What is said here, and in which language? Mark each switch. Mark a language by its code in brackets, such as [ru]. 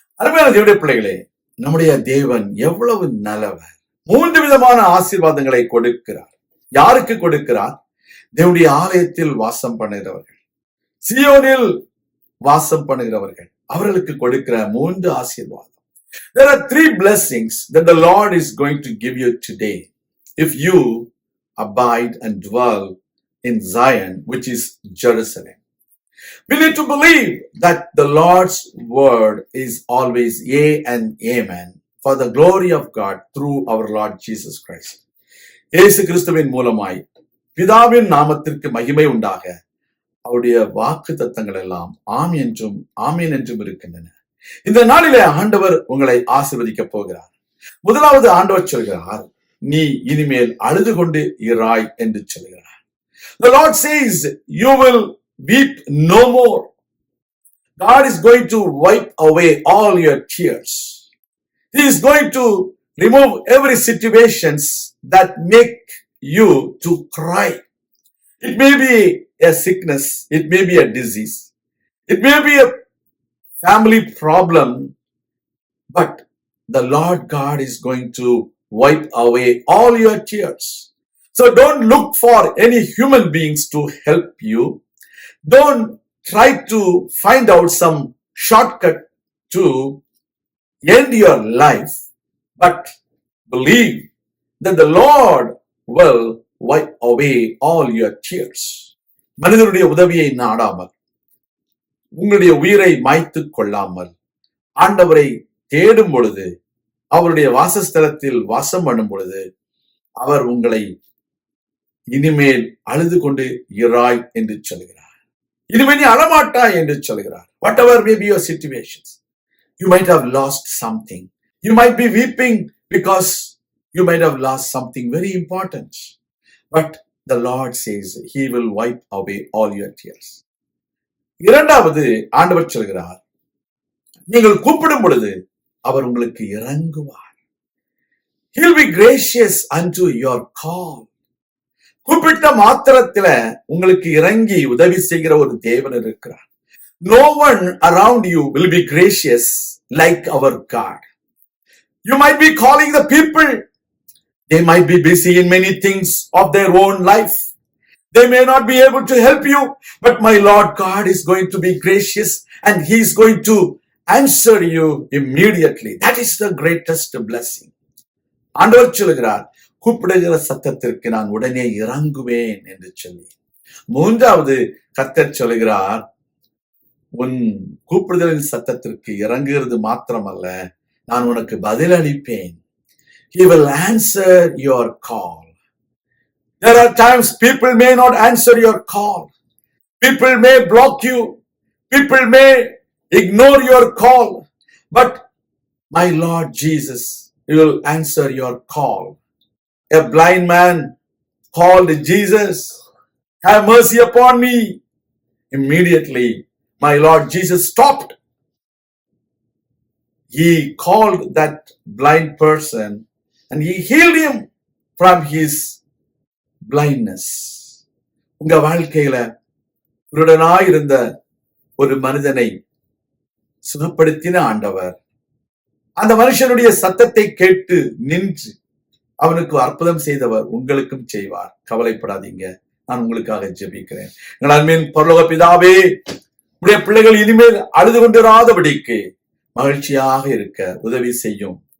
[ta] அருமையான தேவனுடைய பிள்ளைகளே, நம்முடைய தேவன் எவ்வளவு நல்லவர். 3 விதமான ஆசீர்வாதங்களை கொடுக்கிறார். யாருக்கு கொடுக்கிறார்? தேவனுடைய ஆலயத்தில் வாசம் பண்ணுகிறவர்கள், சியோனில் வாசம் பண்ணுகிறவர்கள், அவர்களுக்கு கொடுக்கிற 3 ஆசீர்வாதம். [en] There are 3 blessings that the Lord is going to give you today if you abide and dwell in Zion, which is Jerusalem. We need to believe that the Lord's word is always yea and amen for the glory of God through our Lord Jesus Christ. [ta] இயேசு கிறிஸ்துவின் மூலமாய் பிதாவின் நாமத்திற்கு மகிமை உண்டாக அவருடைய வாக்கு தத்தங்கள் எல்லாம் ஆம் என்றும் ஆமீன் என்றும் இருக்கின்றன. இந்த நாளிலே ஆண்டவர் உங்களை ஆசீர்வதிக்க போகிறார். முதலாவது ஆண்டவர் சொல்கிறார், நீ இனிமேல் அழுது கொண்டு இராய் என்று சொல்கிறார். [en] The Lord says you will weep no more. God is going to wipe away all your tears. He is going to remove every situations that make you to cry. It may be a sickness, it may be a disease, it may be a family problem, but the Lord God is going to wipe away all your tears. So don't look for any human beings to help you. Don't try to find out some shortcut to end your life, but believe that the Lord will wipe away all your tears. [ta] மனிதனுடைய உதவியை நாடாமல், உங்களுடைய உயிரை மாய்த்து கொள்ளாமல் ஆண்டவரை தேடும் பொழுது, அவருடைய வாசஸ்தலத்தில் வாசம் பண்ணும் பொழுது அவர் உங்களை இனிமேல் அழுது கொண்டு இராய் என்று சொல்கிறார். இனிமேல் நீ அழமாட்டாய் என்று சொல்கிறார். [en] Whatever may be your situations, you might have lost something. You might be weeping because you might have lost something very important. But the Lord says He will wipe away all your tears. [ta] இரண்டாவது ஆண்டவர் சொல்கிறார், நீங்கள் கூப்பிடும் பொழுது அவர் உங்களுக்கு இறங்குவார். [en] He'll be gracious unto your call. [ta] கூப்பிட்ட மாத்திரத்தில உங்களுக்கு இறங்கி உதவி செய்கிற ஒரு தேவன் இருக்கிறார். [en] No one around you will be gracious like our God. You might be calling the people. They might be busy in many things of their own life. They may not be able to help you, but my Lord God is going to be gracious and He is going to answer you immediately. That is the greatest blessing. [ta] ஆண்டவர் சொல்கிறார், கூப்பிடுகிற சத்தத்திற்கு நான் உடனே இறங்குவேன் என்று சொல்லி. மூன்றாவது கர்த்தர் சொல்கிறார், உன் கூப்பிடுதலின் சத்தத்திற்கு இறங்குகிறது மாத்திரமல்ல, நான் உனக்கு பதில் அளிப்பேன். [en] He will answer your call. There are times people may not answer your call. People may block you. People may ignore your call. But my Lord Jesus will answer your call. A blind man called Jesus, have mercy upon me. Immediately, my Lord Jesus stopped. He called that blind person and He healed him from his blindness. [ta] உங்க வாழ்க்கையில குருடனாய் இருந்த ஒரு மனிதனை சுகப்படுத்தின ஆண்டவர் அந்த மனுஷனுடைய சத்தத்தை கேட்டு நின்று அவனுக்கு அற்புதம் செய்தவர் உங்களுக்கும் செய்வார். கவலைப்படாதீங்க, நான் உங்களுக்காக ஜெபிக்கிறேன். எங்கள் அன்பின் பரலோக பிதாவே, உடைய பிள்ளைகள் இனிமேல் அழுது கொண்டிராதபடிக்கு மகிழ்ச்சியாக இருக்க உதவி செய்யும்.